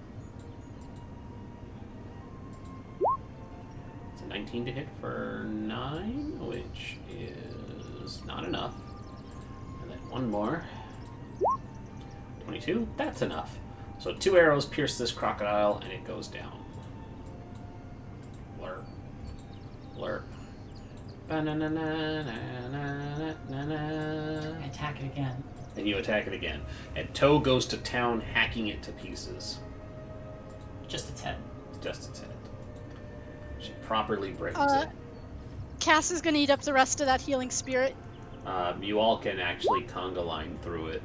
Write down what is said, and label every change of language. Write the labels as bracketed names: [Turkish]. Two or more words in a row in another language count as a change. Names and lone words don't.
[English] It's a 19 to hit for 9, which is not enough. And then 1 more. 22. That's enough. So 2 arrows pierce this crocodile, and it goes down. Blur. blurp. Ba-na-na-na-na-na-na-na. Attack it again. And you attack it again. And Toe goes to town, hacking it to pieces. Just its head. Just its head. She properly breaks Uh, it. Cass is gonna eat up the rest of that healing spirit. You all can actually conga line through it.